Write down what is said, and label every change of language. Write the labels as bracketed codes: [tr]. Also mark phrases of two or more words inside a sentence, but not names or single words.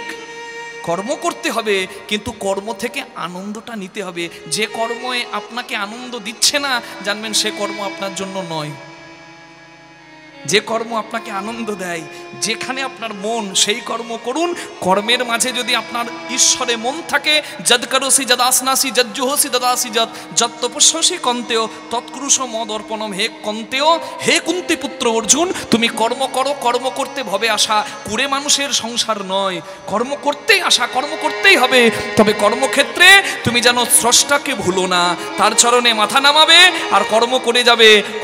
[bn] কর্ম করতে হবে, কিন্তু কর্ম থেকে আনন্দটা নিতে হবে। যে কর্মে আপনাকে আনন্দ দিচ্ছে না, জানবেন সে কর্ম আপনার জন্য নয়। যে কর্ম আপনাকে আনন্দ দেয়, যেখানে আপনার মন, সেই কর্ম করুন। কর্মের মাঝে যদি আপনার ঈশ্বরে মন থাকে, [sa] यत् करोषि यत् अश्नासि यत् जुहोषि ददासि यत् यत् तपस्यसि कौन्तेय तत्कुरुष्व मत् अर्पणम्। [bn] হে কন্তেও, হে কুন্তি পুত্র অর্জুন, তুমি কর্ম করো, কর্ম করতে ভবে আসা। কুড়ে মানুষের সংসার নয়, কর্ম করতেই আসা, কর্ম করতেই হবে। তবে কর্মক্ষেত্রে তুমি যেন স্রষ্টাকে ভুলো না, তার চরণে মাথা নামাবে আর কর্ম করে যাবে।